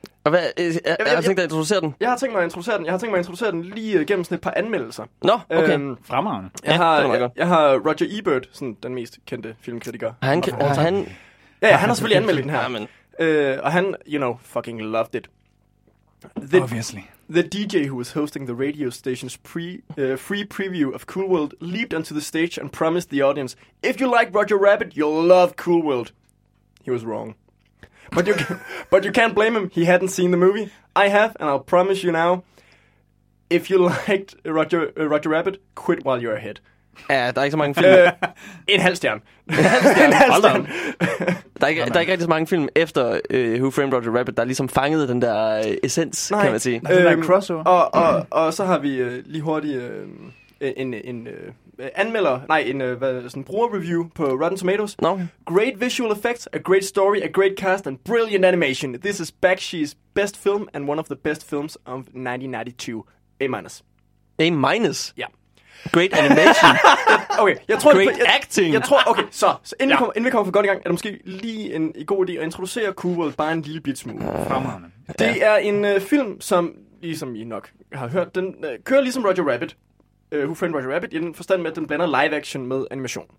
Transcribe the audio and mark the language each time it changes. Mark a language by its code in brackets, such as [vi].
[da] Og hvad, jeg har tænkt mig at introducere den. Jeg har tænkt mig at introducere den lige gennem sådan et par anmeldelser. Nå, okay. Fremragende. Jeg har Roger Ebert, sådan den mest kendte filmkritiker. Han har selvfølgelig anmeldt den her. Ja, og han, [en] you know, fucking loved it. Obviously. The DJ who was hosting the radio station's free preview of Cool World leaped onto the stage and promised the audience, "If you like Roger Rabbit, you'll love Cool World." He was wrong. But you can't blame him. He hadn't seen the movie. I have, and I'll promise you now, if you liked Roger Rabbit, quit while you're ahead. [da] Ja, der er ikke så mange film. En halv stjerne. En halv stjerne. Der er ikke rigtig så mange film efter Who Framed Roger Rabbit, der ligesom fangede den der essens, nej, kan man sige. Nej, den der crossover. Og så har vi lige hurtigt en bruger-review på Rotten Tomatoes. [en] No. Great visual effects, a great story, a great cast, and brilliant animation. This is Bakshi's best film, and one of the best films of 1992. A-minus? [da] Ja. [en] Great animation. [da] Okay, jeg tror, [en] great acting. [da] Jeg tror, okay, så inden, ja, vi kommer for godt i gang, er det måske lige en god idé at introducere Cool World bare en lille bit smule. Det er en film, som, ligesom I nok har hørt, den kører ligesom Roger Rabbit. Who Framed Roger Rabbit, i den forstand med, at den blander live action med animation.